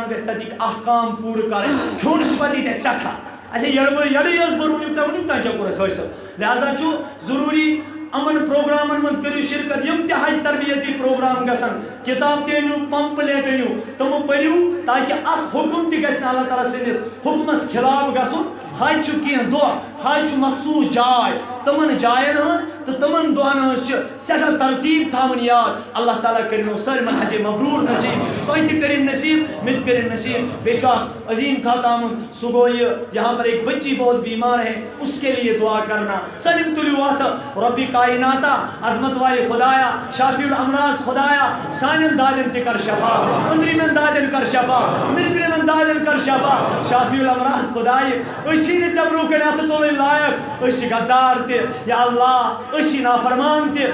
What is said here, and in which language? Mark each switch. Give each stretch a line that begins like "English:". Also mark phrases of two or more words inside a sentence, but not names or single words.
Kashmiri: گژھِ تتِکۍ احکام پوٗرٕ کرٕنۍ کھیوٚن چھُ پتہٕ ییٚتہِ سٮ۪ٹھاہ اچھا یڑٕے ٲس بہٕ روٗنِو تۄہہِ ؤنیُک تام کیٛاہ کوٚر اَسہِ حٲصِل لہذا چھُ ضروٗری یِمن پروگرامن منٛز کٔرِو شرکت یِم تہِ حج تربیتی پروگرام گژھن کتاب تہِ أنِو پمپلیٹ أنِو تِم پٔرِو تاکہِ اکھ حُکم تہِ گژھِ نہٕ اللہ تعالیٰ سٕنٛدِس حُکمس خلاف گژھُن حج چھُ کینٛہہ دۄہ حج چھُ مخصوٗص جاے تِمن جاین ہٕنٛز تہٕ تِمن دۄہن ہٕنٛز چھِ سٮ۪ٹھاہ ترتیٖب تھاوٕنۍ یاد اللہ تعالیٰ کٔرِنو سٲلمن حجِ مبروٗر نصیٖب تۄہہِ تہِ کٔرِن نصیٖب مےٚ تہِ کٔرِن نصیٖب بیٚیہِ چھُ اکھ عظیٖم خط آمُت سُہ گوٚو یہِ
Urdu: یہاں پر ایک بچی بہت بیمار ہے اس کے لیے دعا کرنا
Kashmiri: سٲلِم تُلِو اَتھٕ رۄبِ کائناتا
Urdu: عظمت والے
Kashmiri: خدایا
Arabic: شافی الامراض
Kashmiri: خدایا سانٮ۪ن دادٮ۪ن تہِ کر شفا أنٛدرِمٮ۪ن دادٮ۪ن کر شفا نیٚبرِمٮ۪ن دادٮ۪ن کر شفا
Arabic: شافی الامراض
Kashmiri: خدایہِ أسۍ چھِی نہٕ ژےٚ برونٛہہ کَنۍ اَتھٕ تُلٕنۍ لایق أسۍ چھِ غدار تہِ یا اللہ أسۍ چھِ نافرمان تہِ